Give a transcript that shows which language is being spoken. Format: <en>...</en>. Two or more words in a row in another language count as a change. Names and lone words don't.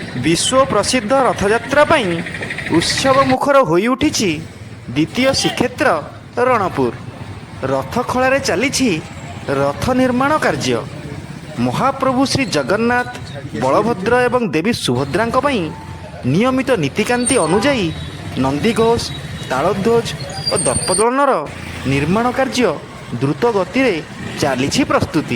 <or>ବିଶ୍ୱ ପ୍ରସିଦ୍ଧ ରଥଯାତ୍ରା ପାଇ ଉତ୍ସବ ମୁଖର ହୋଇ ଉଠିଛି ଦ୍ୱିତୀୟ ଶ୍ରୀକ୍ଷେତ୍ର ରଣପୁର। रथखଳାରେ ଚାଲିଛି ରଥ ନିର୍ମାଣ କାର୍ଯ୍ୟ। ମହାପ୍ରଭୁ ଶ୍ରୀ ଜଗନ୍ନାଥ, ବଳଭଦ୍ର ଏବଂ ଦେବୀ ସୁଭଦ୍ରାଙ୍କ ପାଇଁ ନିୟମିତ ନୀତିକାନ୍ତି ଅନୁଯାୟୀ ନନ୍ଦିଘୋଷ, ତାଳଧ୍ୱଜ ଓ ଦର୍ପଦଳନର ନିର୍ମାଣ କାର୍ଯ୍ୟ ଦ୍ରୁତ ଗତିରେ ଚାଲିଛି ପ୍ରସ୍ତୁତି।</or>